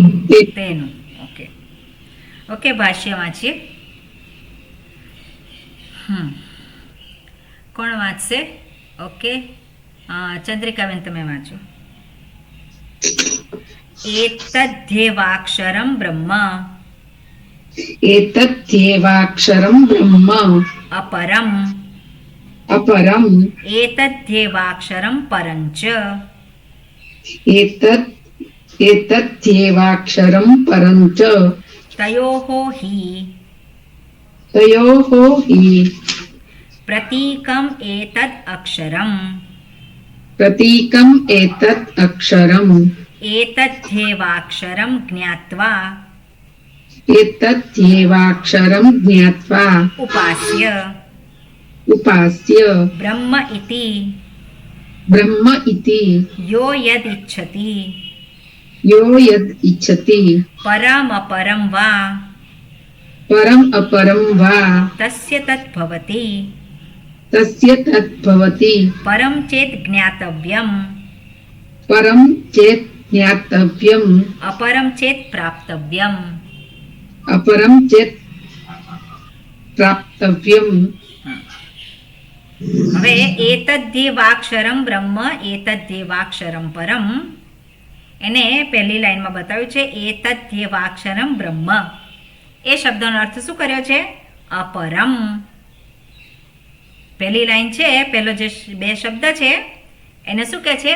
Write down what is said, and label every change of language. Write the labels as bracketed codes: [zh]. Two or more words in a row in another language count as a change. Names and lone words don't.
[gu] તેનું. [en] okay okay, [gu] ભાષ્ય વાંચીએ. કોણ વાંચશે? ઓકે, ચંદ્રિકાબેન તમે વાંચો. [sa] એતદ્ધ્યેવાક્ષરમ બ્રહ્મ एतद्ध्येवाक्षरं ब्रह्म અપરમ अपरम् એતદ્ધ્યેવાક્ષરમ પરંચ एतद्ध्येवाक्षरं परं च તયોઃ હિ तयोः हि પ્રતીકમ એતદ અક્ષરમ प्रतीकम् एतत् अक्षरम् એતદ્ધ્યેવાક્ષરમ જ્ઞાત્વા एतद्ध्येवाक्षरं ज्ञात्वा ઉપાસ્ય उपास्य બ્રહ્મ ઇતિ ब्रह्म इति યો યદિચ્છતિ यो यद् इच्छति પરમપરમ વા परम् अपरं वा તસ્ય તદ્ભવતિ तस्य तद्भवति પરમ ચેત જ્ઞાતવ્યમ परं चेत् ज्ञातव्यम् અપરમ ચેત પ્રાપ્તવ્યમ. अपरं चेत् प्राप्तव्यम्. [gu] હવે [sa] એતદ્ધ્યેવાક્ષરમ બ્રહ્મ એતદ્ધ્યેવાક્ષરમ પરમ, [gu] એને પહેલી લાઈનમાં બતાવ્યું છે [sa] એતદ્ધ્યેવાક્ષરમ બ્રહ્મ. [gu] એ શબ્દનો અર્થ શું કર્યો છે? અપરમ. પહેલી લાઈન છે, પહેલો જે બે શબ્દ છે એને શું કહે છે?